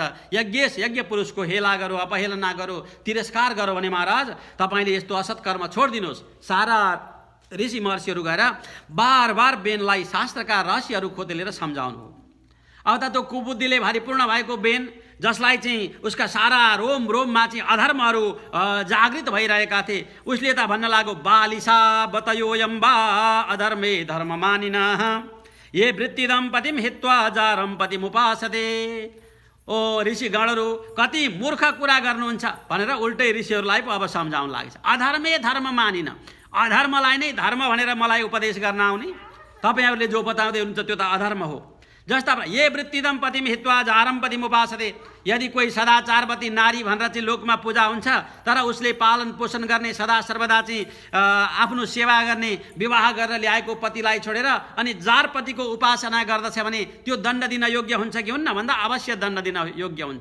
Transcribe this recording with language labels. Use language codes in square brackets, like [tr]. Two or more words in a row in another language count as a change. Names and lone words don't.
[ne] यज्ञेश यज्ञ पुरुषको हेला गरो, अपहेलना गरो, तिरस्कार गरो भने महाराज तपाईँले यस्तो असत् कर्म छोडिदिनुहोस्। सारा ऋषि महर्षिहरू गएर बार बार बेनलाई शास्त्रका रहस्यहरू खोतेलेर सम्झाउनु हो। अब त त्यो कुबुद्धिले भरिपूर्ण भएको बेन, जसलाई चाहिँ उसका सारा रोम रोममा चाहिँ अधर्महरू जागृत भइरहेका थिए, उसले त भन्न लाग्यो [sa] बालिसा बतयोयम बा अधर्मे धर्म मानिना ये वृत्तिदम पतिम हित्वा जारम पतिम उपासते। [ne] ओ ऋषिगणहरू कति मूर्ख कुरा गर्नुहुन्छ भनेर उल्टै ऋषिहरूलाई पो अब सम्झाउन लागेछ। [sa] अधर्मे धर्म मानिन, [ne] अधर्मलाई नै धर्म भनेर मलाई उपदेश गर्न आउने, तपाईँहरूले जो बताउँदै हुनुहुन्छ त्यो त अधर्म हो। [sa] जस्ता ये वृत्तिदम पतिम हित्वा जारम पतिम उपासते। [ne] यदि कोही सदाचारवती नारी भनेर चाहिँ लोकमा पूजा हुन्छ, तर उसले पालन पोषण गर्ने, सदा सर्वदा चाहिँ आफ्नो सेवा गर्ने, विवाह गरेर ल्याएको पतिलाई छोडेर अनि जारपतिको उपासना गर्दछ भने त्यो दण्ड दिन योग्य हुन्छ कि हुन्न भन्दा अवश्य दण्ड दिन योग्य हुन्छ।